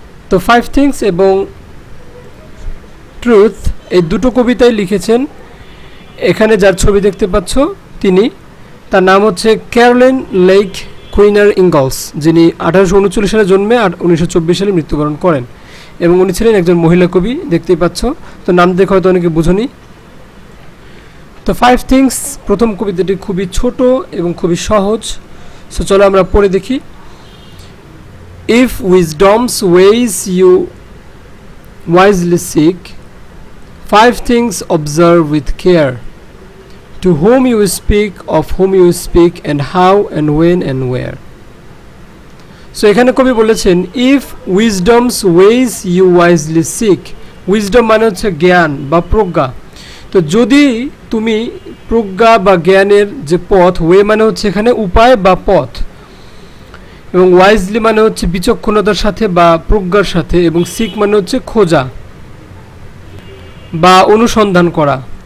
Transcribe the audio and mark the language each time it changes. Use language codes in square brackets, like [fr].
[bn] তো 5 থিংস এবং ট্রুথ এই দুটো কবিতাই লিখেছেন, এখানে যার ছবি দেখতে পাচ্ছ তার নাম হচ্ছে ক্যারোলিন লেইক কুইনার ইঙ্গলস, যিনি 1839 সালে জন্মে 1924 সালে মৃত্যুবরণ করেন এবং উনি ছিলেন একজন মহিলা কবি, দেখতেই পাচ্ছ। তো নাম দেখে হয়তো অনেকে বুঝনি। তো 5 থিংস প্রথম কবিতাটি খুবই ছোট এবং খুবই সহজ। সো চলো আমরা পড়ে দেখি। [en] If wisdom's ways you wisely seek, 5 things observe with care. To whom you speak, of whom you speak, and how and when and where. So [bn] এখানে কবি বলেছেন [en] if wisdom's ways you wisely seek. [bn] Wisdom মানে হচ্ছে জ্ঞান বা প্রজ্ঞা। তো যদি তুমি প্রজ্ঞা বা জ্ঞানের যে পথ, ওয়ে মানে হচ্ছে এখানে উপায় বা পথ, এবং ওয়াইজলি মানে হচ্ছে বিচক্ষণতার সাথে বা প্রজ্ঞার সাথে, এবং সিক মানে হচ্ছে খোঁজা বা অনুসন্ধান করা।